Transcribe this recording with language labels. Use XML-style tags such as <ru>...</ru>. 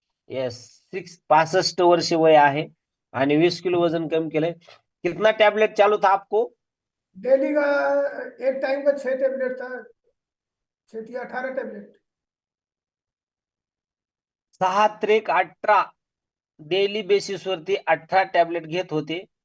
<mr>Yes, 65 वर्ष वय आहे आणि 20 किलो वजन कम केलंय.</mr> <hi>कितना टैबलेट चालू था आपको? डेली का एक टाइम का 6 टैबलेट था. 6 या 18 टैबलेट.</hi> <mr>6-18 डेली बेसिस वरती 18 टैबलेट घेत होते.</mr>